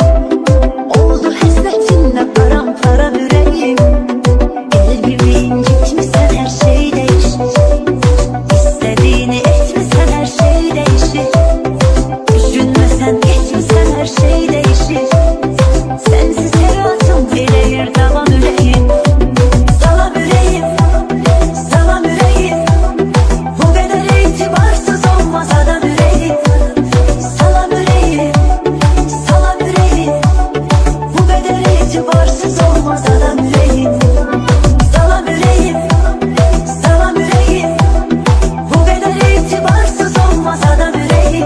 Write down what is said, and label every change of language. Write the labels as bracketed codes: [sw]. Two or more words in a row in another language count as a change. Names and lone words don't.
[tr] Oldu hasretinle paramparça yüreğim. Kalbimi incitmişsen her şey değişir. İstediğini etmişsen her şey değişir. Düşünmesen etmişsen her şey değişir. [az] Sensiz hayatım eləyir davam ürəyim. [tr] Salam yüreğim, salam yüreğim, bu kadar itibarsız olmaz adam yüreğim. Salam yüreğim, salam yüreğim, bu kadar itibarsız olmaz adam yüreğim. Salam yüreğim, salam yüreğim, bu kadar itibarsız olmaz adam yüreğim.